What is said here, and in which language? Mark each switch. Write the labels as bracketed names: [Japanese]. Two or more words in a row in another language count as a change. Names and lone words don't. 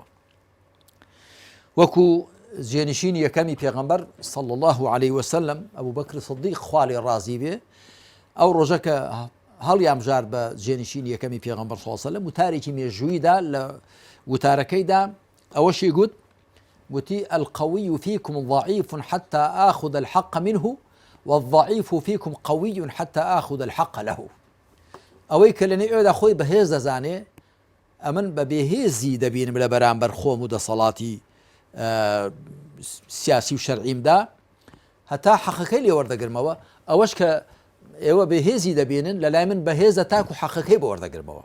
[Central Kurdish] وەکو جێنشینی یەکەمی پێغەمبەر [Arabic] صلی الله عليه وسلم [Central Kurdish] ئەبوو بەکر سیدیق خوا لێ ڕازی بێ، ئەو ڕۆژە کە هەڵیامژار بە جێنشینی یەکەمی پێغەمبەر [Arabic] صلی الله عليه وسلم، [Central Kurdish] وتارێکی مێژوویدا لە وتارەکەیدا ئەوەشی گوت وتي [Arabic] القوي فيكم ضعيف حتى آخذ الحق منه والضعيف فيكم قوي حتى آخذ الحق له. [Central Kurdish] ئەوەی کە لەنێ ئێوەدا خۆی بەهێز دەزانێ ئەمن بە بێهێزی دەبینم لە بەرامبەر خۆم و دەسەڵاتی سیاسی و شەرعیمدا هەتا حەقەکەی لێ وەردەگرمەوە. ئەوەش کە ئێوە بێهێزی دەبینن لە لای من بەهێزە تاکو حەقەکەی بە وەردەگرمەوە.